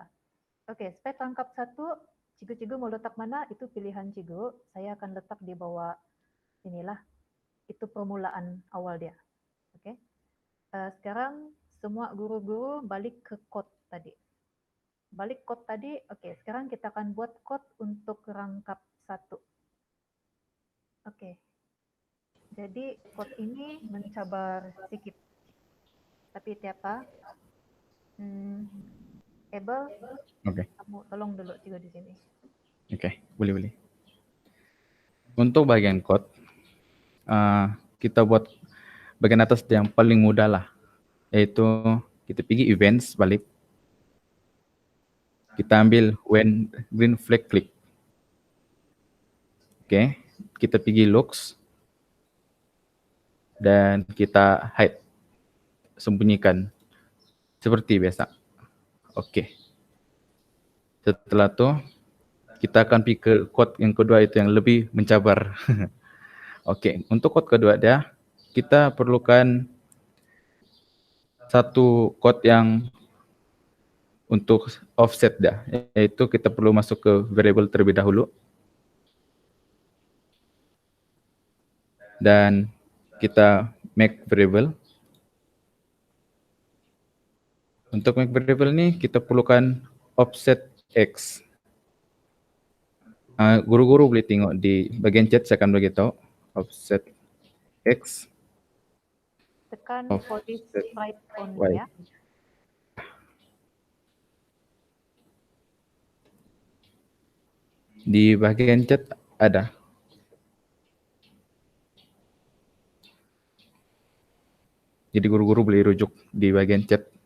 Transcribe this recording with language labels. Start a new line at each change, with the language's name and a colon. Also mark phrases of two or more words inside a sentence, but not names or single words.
Malay: Oke, sprite rangkap 1, Cigu-cigu mau letak mana? Itu pilihan cigu. Saya akan letak di bawah inilah. Itu permulaan awal dia. Oke. Sekarang semua guru-guru balik ke code tadi. Balik code tadi. Oke, sekarang kita akan buat code untuk rangkap 1. Oke. Jadi code ini mencabar sedikit. Tapi tiapa? Abel, kamu tolong dulu juga di sini. Oke, boleh. Untuk bagian code, kita buat bagian atas yang paling mudah lah, yaitu kita pergi events balik. Kita ambil
English: when green flag click.
Malay: Oke, kita pergi looks dan kita hide, sembunyikan seperti biasa. Oke. Setelah itu kita akan pergi ke code yang kedua, itu yang lebih mencabar. Oke, untuk code kedua dia, kita perlukan satu code yang untuk offset dah, yaitu kita perlu masuk ke variable terlebih dahulu. Dan kita
English: make variable.
Malay: Untuk
English: make variable
Malay: ni kita perlukan offset X. Guru-guru boleh tengok di bagian chat, saya akan beritahu offset X.
English: Tekan for this right on
Malay: Y. ya. Di bagian chat ada. Jadi guru-guru boleh rujuk di bagian chat.